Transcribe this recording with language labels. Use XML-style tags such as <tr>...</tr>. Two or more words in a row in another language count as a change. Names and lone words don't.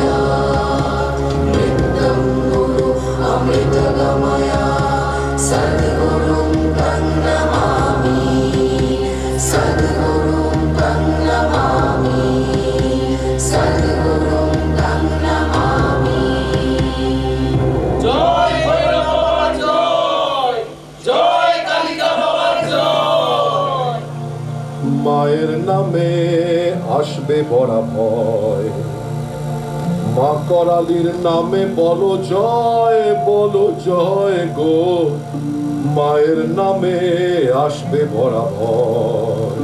<sa>नित्यं गुरु अमृतगमय सद्गुरुं तं नमामि सद्गुरुं तं नमामि सद्गुरुं तं नमामि।</sa> <bn>জয় ভৈরব বাবার জয়, জয় কালিকা বাবার জয়। মায়ের নামে আসবে বড়া ভয়, মা করালির নামে বলো জয় গো, মায়ের নামে আসবে বড়া ভয়।</bn>